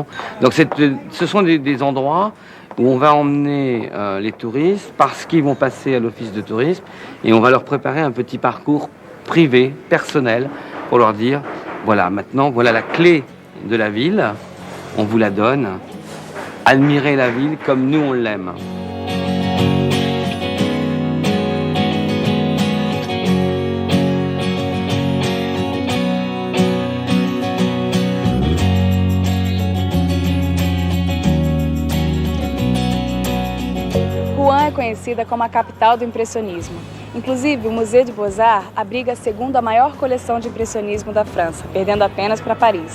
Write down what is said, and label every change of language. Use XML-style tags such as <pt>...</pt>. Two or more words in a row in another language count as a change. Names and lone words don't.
<fr>Donc ce sont des endroits où on va emmener les touristes parce qu'ils vont passer à l'office de tourisme et on va leur préparer un petit parcours privé, personnel, pour leur dire, voilà, maintenant, voilà la clé de la ville, On vous la donne. Admirez la ville comme nous on l'aime.</fr> <pt>Rouen é conhecida como a capital do impressionismo. Inclusive, o Musée de Beaux-Arts abriga a segunda maior coleção de impressionismo da França, perdendo apenas para Paris.</pt>